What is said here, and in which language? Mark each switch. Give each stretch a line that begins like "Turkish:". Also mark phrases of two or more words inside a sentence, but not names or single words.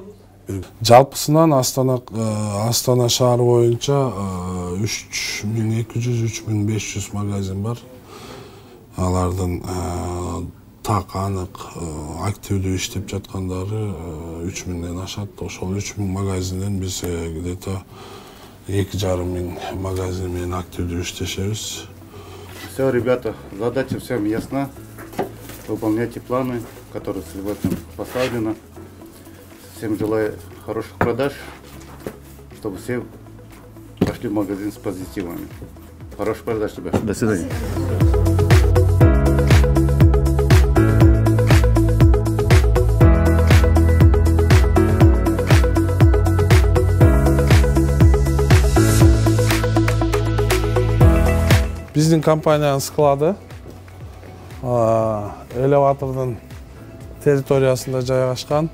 Kyrgyz: Жалпысынан Астана шаары боюнча 3200-3500 магазин бар. Алардын так анык активдүү иштеп жаткандары 3000ден ашат. Ошол 3000 магазинден биз где-то 2500 магазин менен активдүү иштешебиз.
Russian: Все, ребята, задача всем ясна. Выполняйте планы, которые поставлены. Всем желаю хороших продаж, чтобы все пошли в магазин с позитивами. Хороших продаж тебе. До свидания.
Kyrgyz: Биздин компаниянын склады элеватордун территориясында жайгашкан.